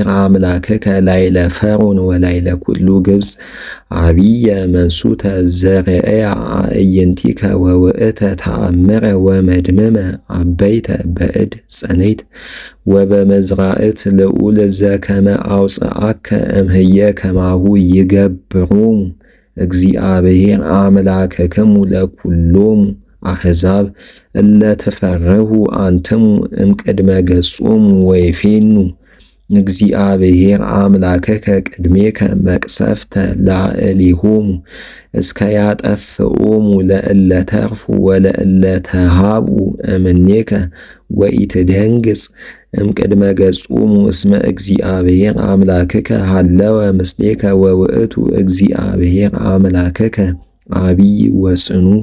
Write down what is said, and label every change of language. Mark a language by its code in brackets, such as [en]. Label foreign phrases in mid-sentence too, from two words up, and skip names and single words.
[gez] አምላክከ ላዕለ ፈርዖን ወላዕለ ኩሉ ግብፅ አብየ መንሱተ ዘርእያ አዕይንቲከ ወውእተ ተአምረ ወመድምመ አበይተ በእድ ጸነይት ወበመዝራእት ልዑል ዘከመ አውፅአከ እምህየ ከማሁ ይገብሮሙ እግዚአብሔር አምላክክሙ ለኩሎሙ አሕዛብ እለ ተፈርሁ አንትሙ እምቅድመ ገጾሙ ወይፌኑ እግዚአብሔር አምላክከ ቅድሜከ መቅሰፍተ ላዕሌሆሙ እስከ ያጠፍኦሙ ለእለ ተርፉ ወለእለ ተሃብኡ እምኔከ ወኢትደንግጽ እምቅድመ ገጾሙ እስመ እግዚአብሔር አምላክከ ሃለወ ምስሌከ ወውእቱ እግዚአብሔር አምላክከ አቢይ ወጽኑ